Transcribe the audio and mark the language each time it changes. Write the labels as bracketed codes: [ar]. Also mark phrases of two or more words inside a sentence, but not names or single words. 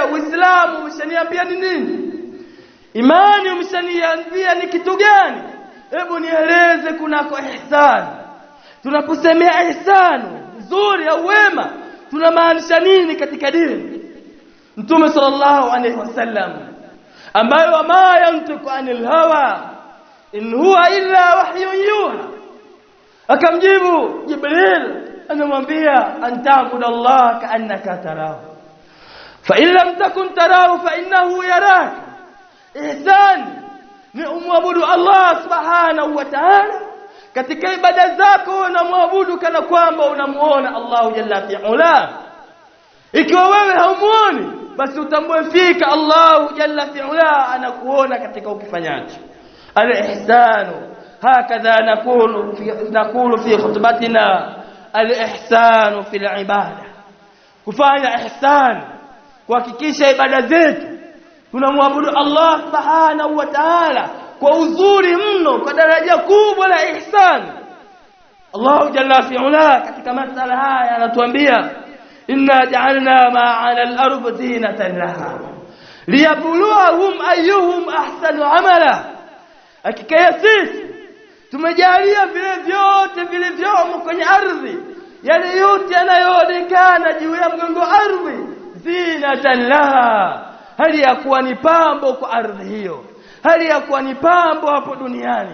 [sw] Uislamu umeshaniambia ni nini, imani umeshaniambia ni kitu gani, hebu nieleze kunako ihsan. Tunaposemea ihsan, nzuri au wema, tunamaanisha nini katika dini? [ar] Mtume صلى الله عليه وسلم ambaye وما ينطق عن الهوى إن هو إلا وحي يوحى, [sw] akamjibu Jibril, anamwambia [ar] أن تعبد الله كأنك تراه فإن لم تكن تراه فإنه يراك. [sw] Ihsan ni umwabudu Allah [ar] سبحانه وتعالى [sw] katika ibada zako, unamwabudu kana kwamba unamuona Allah [ar] جل وعلا. [sw] Ikiwa wewe haumuoni, basi utambue fika Allah [ar] جل وعلا [sw] anakuona katika ukifanyacho. [ar] الإحسان هكذا نقول في خطبتنا، الإحسان في العبادة, [sw] kufanya ihsan, kuhakikisha ibada zetu tunamwabudu Allah [ar] سبحانه وتعالى [sw] kwa uzuri mno, kwa daraja kubwa la ihsan. Allah [ar] جل وعلا [sw] katika masala haya anatuambia, [ar] إنا جعلنا ما على الأرض زينة لها لنبلوهم أيهم أحسن عملا. [sw] Hakika ya sisi tumejalia vile vyote vilivyomo kwenye ardhi, yale yote yanayoonekana juu ya mgongo ardhi, [ar] زينة لها, [sw] hali ya kuwa ni pambo kwa ardhi hiyo, hali ya kuwa ni pambo hapo duniani.